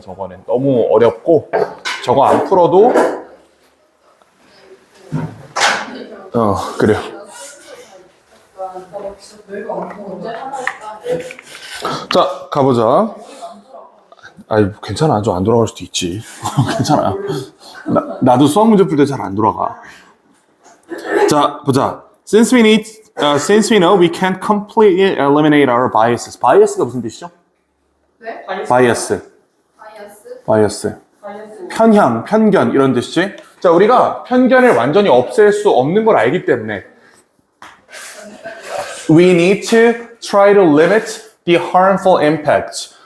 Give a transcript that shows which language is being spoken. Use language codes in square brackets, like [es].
[ko] 저거는 너무 어렵고 저거 안 풀어도 그래요. 자, 가보자. 아이, 괜찮아. 좀 안 돌아갈 수도 있지. 괜찮아. 나도 수학 문제 풀 때 잘 안 돌아가. 자, 보자. [en] Since we know we can't completely eliminate our biases. [ko] bias가 무슨 뜻이죠? 네? [en] bias. 바이어스? [ko] 편향, 편견 이런 뜻이지. 자, 우리가 편견을 완전히 없앨 수 없는 걸 알기 때문에 [en] we need to try to limit the harmful impacts.